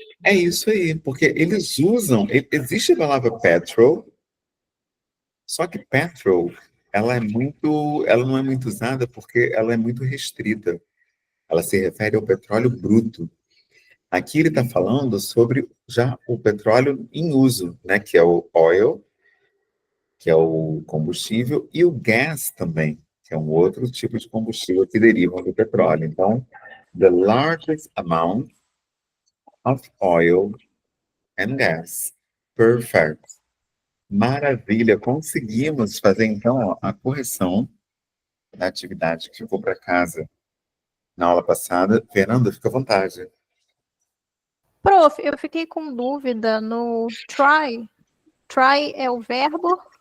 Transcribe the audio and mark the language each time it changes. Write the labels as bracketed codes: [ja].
[pt] É isso aí, porque eles usam... Existe a palavra petrol, só que petrol, ela não é muito usada porque ela é muito restrita. Ela se refere ao petróleo bruto. Aqui ele está falando sobre já o petróleo em uso, né, que é o oil, que é o combustível, e o gas também, que é um outro tipo de combustível que deriva do petróleo. Então, [en] the largest amount of oil and gas. Perfect. [pt] Maravilha, conseguimos fazer então ó, a correção da atividade que ficou para casa na aula passada. Fernanda, fica à vontade. Prof, eu fiquei com dúvida no try. Try é o verbo?